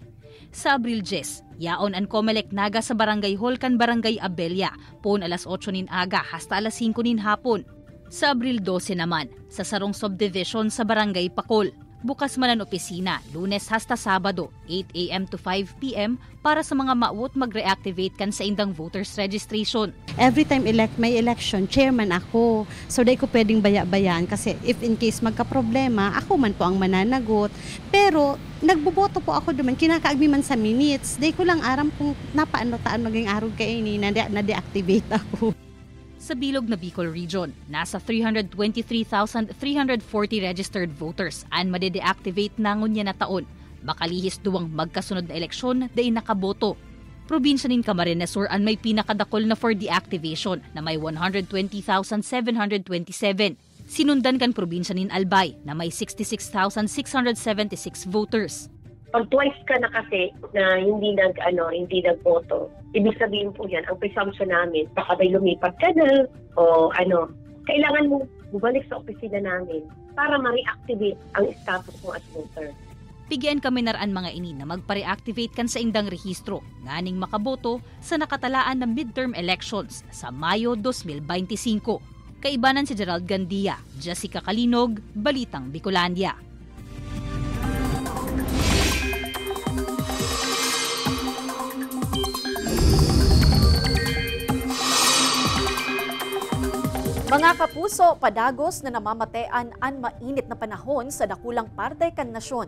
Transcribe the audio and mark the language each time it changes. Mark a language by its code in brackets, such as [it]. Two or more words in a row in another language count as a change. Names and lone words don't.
[bik] Sa Abril 10, yaon ang Comelec Naga sa Barangay Hall kan Barangay Abelia, pon alas 8 nin aga hasta alas 5 nin hapon. Sa Abril 12 naman, sa Sarong Subdivision sa Barangay Pakol. Bukas man ang opisina, Lunes hasta Sabado, 8 a.m. to 5 p.m. para sa mga maawot mag-reactivate kan sa indang [en] voters registration. Every time [bik] may election, chairman ako. So day ko pwedeng baya-bayan kasi [en] if in case [bik] magka-problema, ako man po ang mananagot. Pero nagboboto po ako duman, kinakaagbi man sa minutes. Day ko lang aram kung napaano-taan maging araw kayo ni na-deactivate ako. Sa bilog na Bicol Region, nasa 323,340 [en] registered voters [bik] ang madedeactivate na ngunya na taon. Makalihis duwang magkasunod na eleksyon dahil nakaboto. Probinsya nin Camarines Sur ang may pinakadakol na [en] for deactivation [bik] na may 120,727. Sinundan kan probinsya nin Albay na may 66,676 voters. [tl] Pag twice ka na kasi na hindi nagboto, ibig sabihin po yan, ang presumption namin, baka may lumipat ka na o kailangan mo bumalik sa opisina namin para ma-reactivate ang status mo [en] as voter. [bik] Bigyan kami naraan mga ini na magpa-reactivate kan sa indang rehistro, nganing makaboto sa nakatalaan na [en] midterm elections [bik] sa Mayo 2025. Kaibanan si Gerald Gandia, Jessica Calinog, Balitang Bicolandia. Mga kapuso, padagos na namamatean ang mainit na panahon sa dakulang parte kan nasyon.